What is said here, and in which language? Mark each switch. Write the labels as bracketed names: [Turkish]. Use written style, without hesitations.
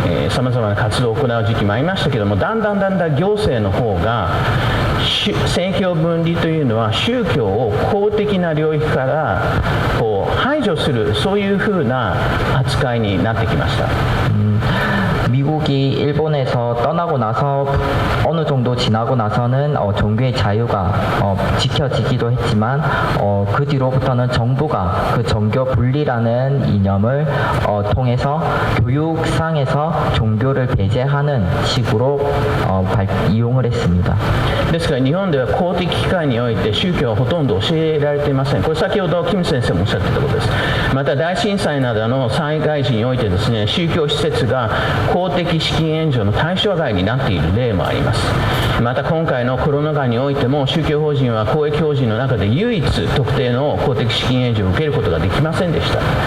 [Japanese] さまざまな活動を行う時期もありましたけども、だんだん行政の方が政教分離というのは宗教を公的な領域からこう排除する、そういうふうな扱いになってきました。 [Korean] 미국이 일본에서 떠나고 나서 어느 정도 지나고 나서는 종교의 자유가 지켜지기도 했지만 그 뒤로부터는 정부가 그 종교 분리라는 이념을 통해서 교육상에서 종교를 배제하는 식으로 이용을 했습니다. [Japanese] ですから日本では公的機関において宗教はほとんど教えられていません。これ先ほどキム先生もおっしゃっていたことです。また大震災などの災害時においてですね、宗教施設が公的資金援助の対象外になっている例もあります。また今回のコロナ禍においても宗教法人は公益法人の中で唯一特定の公的資金援助を受けることができませんでした。